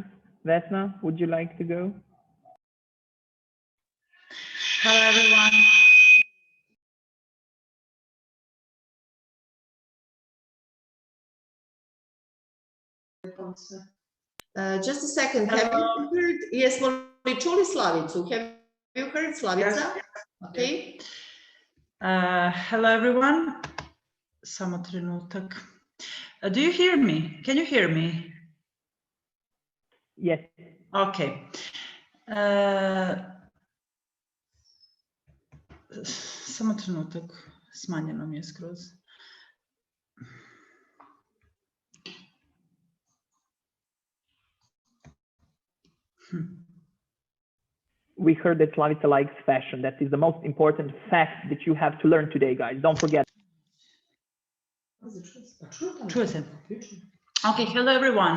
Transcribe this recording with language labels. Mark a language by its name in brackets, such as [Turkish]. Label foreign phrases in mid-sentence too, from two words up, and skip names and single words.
[English] Vesna, would you like to go? Hello, everyone. just a second, have you heard? Yes, [Serbian] smo li čuli Slavicu? [English] Have you heard Slavica? Yes. Okay. Hello, everyone. [Serbian] Samo trenutak. [English] Do you hear me? Can you hear me? Yes. [Serbian] Okay. Samo trenutak. Smanjeno mi je skroz. [English] We heard that Slavica likes fashion. That is the most important fact that you have to learn today, guys. Don't forget. Okay, hello, everyone.